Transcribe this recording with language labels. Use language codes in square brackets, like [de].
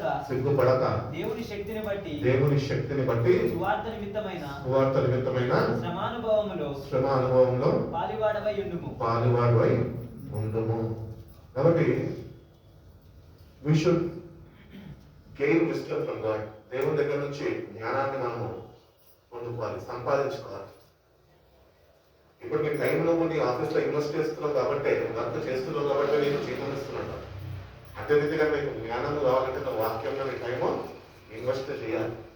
[te] సిగ్గుపడక దేవుని శక్తిని బట్టి సువార్త నిమిత్తమైన శ్రమానుభవములో పాలివాడవై ఉండుము. కాబట్టి [en] we should gain wisdom from God. [te] దేవుని దగ్గర నుంచి జ్ఞానాన్ని మనము పొందుకోవాలి, సంపాదించుకోవాలి. ఇప్పుడు మీ టైంలో నీ ఆఫీస్లో ఇన్వెస్ట్ చేస్తున్నావు కాబట్టి, వర్క్ చేస్తున్నావు కాబట్టి నేను జీతం ఇస్తున్నాను. అదే రీతిగా నీకు జ్ఞానం కావాలంటే నువ్వు వాక్యంలో నీ టైము ఇన్వెస్ట్ చేయాలి.